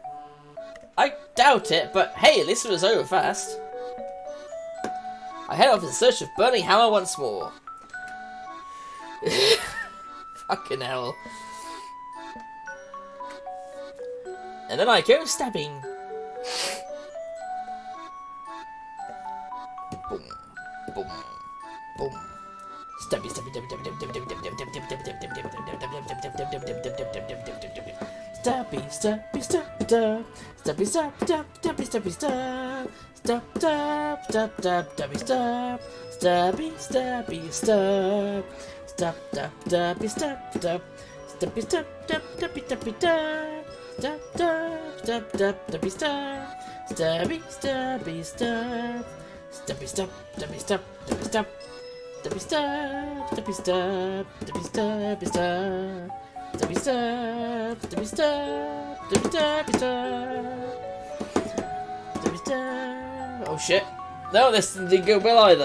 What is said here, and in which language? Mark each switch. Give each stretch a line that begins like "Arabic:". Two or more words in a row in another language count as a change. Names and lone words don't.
English: I doubt it, but hey, at least it was over fast. I head off in search of Burning Hammer once more. Fucking hell. And then I go stabbing. Boom, boom, boom. Stabby, stabby, stabby, stabby, stabby, stabby, stabby, stabby, stabby, stabby, stab. Stab, stab, stab, stab, stabby, stab. Stabby, stabby, stab. Stab, stab, stabby, stab, stab. Stabby, stab, stab, stabby, stabby, stab. Stab, stab, stab, stab, stabby, stab. Stabby, stabby, stab. Stabby, stab, stabby, stab, stabby, stab. Stabby, stab, stabby, stab, stabby, stabby, stab. Stabby, stab, stabby, stab, stabby, stabby, stab. Stabby, stab. Oh shit. No, this didn't go well either.